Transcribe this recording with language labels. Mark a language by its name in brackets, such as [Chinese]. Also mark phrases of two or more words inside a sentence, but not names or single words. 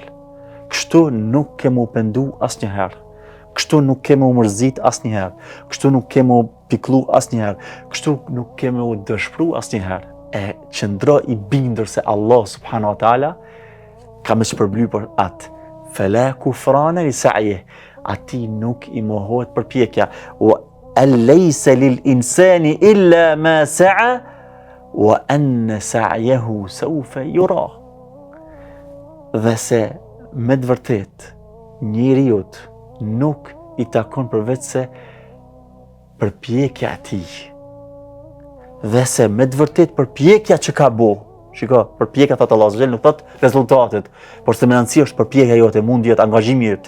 [Albanian] Kështu nuk kemi u pendu asnjëherë. Kështu nuk kemi u mërzit asnjëherë. Kështu nuk kemi u pikëllu asnjëherë. Kështu nuk kemi u dëshpëru asnjëherë. E qëndro i bindur se Allah [Arabic] سبحانه وتعالى [Albanian] ka më shpërbly për atë. [Arabic] فلا كفران لسعيه. [Albanian] Ati nuk i mohohet përpjekja. [Arabic] وأليس للإنسان إلا ما سعى وأن سعيه سوف يرى. [Albanian] Dhe se me të vërtet njeriut nuk i takon përveç se përpjekja e tij. Dhe se me të vërtet përpjekja që ka bo, shiko, përpjekja thot Allah [Arabic] عز وجل, [Albanian] nuk thot rezultatet, por se me rëndësi është përpjekja jote, mundi jote, angazhimi jot.